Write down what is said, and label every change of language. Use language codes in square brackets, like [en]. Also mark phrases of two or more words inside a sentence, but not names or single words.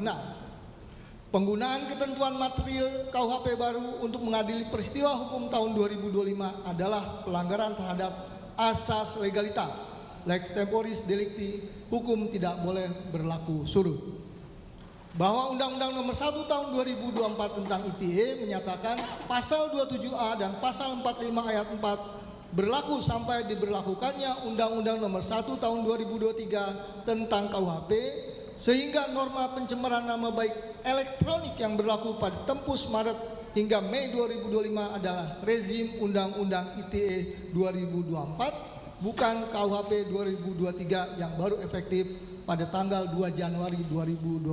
[id] Penggunaan ketentuan material KUHP baru untuk mengadili peristiwa hukum tahun 2025 adalah pelanggaran terhadap asas legalitas, [la] lex temporis delicti, [id] hukum tidak boleh berlaku surut. Bahwa Undang-Undang Nomor 1 Tahun 2024 tentang ITE menyatakan pasal 27A dan pasal 45 ayat 4 berlaku sampai diberlakukannya Undang-Undang Nomor 1 Tahun 2023 tentang KUHP, sehingga norma pencemaran nama baik elektronik yang berlaku pada Tempus Maret hingga Mei 2025 adalah rezim Undang-Undang ITE 2024, bukan KUHP 2023 yang baru efektif pada tanggal 2 Januari 2026.